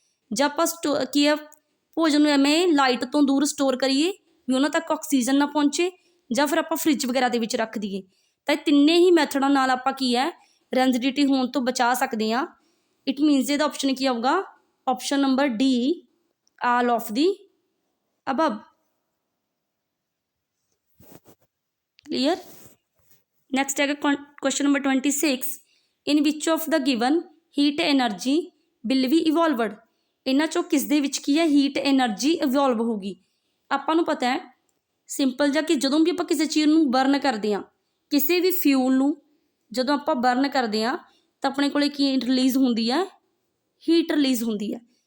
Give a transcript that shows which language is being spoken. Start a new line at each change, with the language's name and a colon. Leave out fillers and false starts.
Punjabi: ਜਾਂ ਆਪਾਂ ਕੀ ਹੈ ਭੋਜਨ ਨੂੰ ਐਵੇਂ ਲਾਈਟ ਤੋਂ ਦੂਰ ਸਟੋਰ ਕਰੀਏ ਵੀ ਉਹਨਾਂ ਤੱਕ ਆਕਸੀਜਨ ਨਾ ਪਹੁੰਚੇ, ਜਾਂ ਫਿਰ ਆਪਾਂ ਫਰਿੱਜ ਵਗੈਰਾ ਦੇ ਵਿੱਚ ਰੱਖ ਦਈਏ। ਤਾਂ ਇਹ ਤਿੰਨੇ ਹੀ ਮੈਥਡਾਂ ਨਾਲ ਆਪਾਂ ਕੀ ਹੈ ਰੈਂਜਿਡਿਟੀ ਹੋਣ ਤੋਂ ਬਚਾ ਸਕਦੇ ਹਾਂ।
English: it means
Punjabi: ਇਹਦਾ ਆਪਸ਼ਨ ਕੀ ਆਊਗਾ, option number D
English: All of the above। clear। next
Hindi: है
English: question number 26 in which of the given heat energy will be evolved।
Punjabi: ਇਹਨਾਂ ਚੋਂ ਕਿਸ ਦੇ ਵਿੱਚ ਕੀ ਹੈ ਹੀਟ ਐਨਰਜੀ ਇਵੋਲਵ ਹੋਊਗੀ। ਆਪਾਂ ਨੂੰ ਪਤਾ ਹੈ ਸਿੰਪਲ ਜਿਹਾ ਕਿ ਜਦੋਂ ਵੀ ਆਪਾਂ ਕਿਸੇ ਚੀਜ਼ ਨੂੰ ਬਰਨ ਕਰਦੇ ਹਾਂ, ਕਿਸੇ ਵੀ ਫਿਊਲ ਨੂੰ ਜਦੋਂ ਆਪਾਂ ਬਰਨ ਕਰਦੇ ਹਾਂ ਤਾਂ ਆਪਣੇ ਕੋਲੇ ਕੀ ਰਿਲੀਜ਼ ਹੁੰਦੀ ਹੈ, ਹੀਟ ਰਿਲੀਜ਼ ਹੁੰਦੀ ਹੈ।